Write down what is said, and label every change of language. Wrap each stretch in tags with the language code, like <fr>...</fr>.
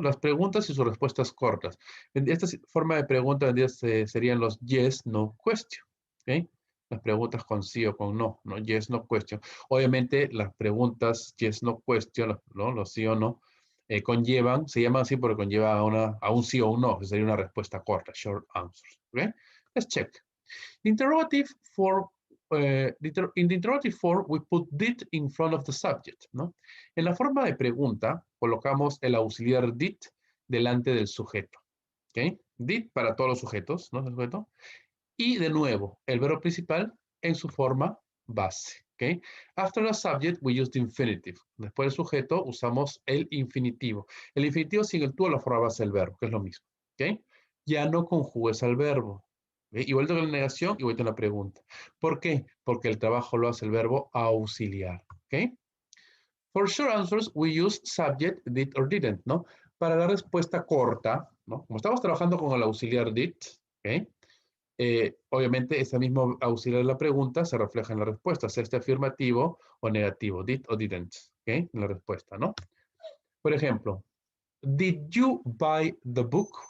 <es>Las preguntas y sus respuestas cortas. Esta forma de pregunta serían los yes, no, question. ¿Ok? Las preguntas con sí o con no, ¿no? Yes, no, question. Obviamente las preguntas yes, no, question, ¿no? Los sí o no, se llaman así porque conlleva a un sí o un no, que sería una respuesta corta, short answers.</es> <en>¿Ok? Let's check. The interrogative form, in the interrogative form, we put did in front of the subject, ¿no?</en> <es>En la forma de pregunta, colocamos el auxiliar did delante del sujeto, ¿ok? Did para todos los sujetos, ¿no? El sujeto. Y de nuevo, el verbo principal en su forma base, ¿ok?</es> <en>After the subject, we use the infinitive.</en> <es>Después del sujeto, usamos el infinitivo. El infinitivo sin el tú a la forma base del verbo, que es lo mismo, ¿ok? Ya no conjugues al verbo. ¿Okay? Igual que la negación, igual que la pregunta. ¿Por qué? Porque el trabajo lo hace el verbo auxiliar, ¿ok?</es> <en>For short answers, we use subject, did or didn't, ¿no?</en> <es>Para la respuesta corta, ¿no? Como estamos trabajando con el auxiliar did, ¿ok? Obviamente, ese mismo auxiliar de la pregunta se refleja en la respuesta, sea este afirmativo o negativo, did o didn't, ¿ok? En la respuesta, ¿no? Por ejemplo,</es> <en>did you buy the book?</en>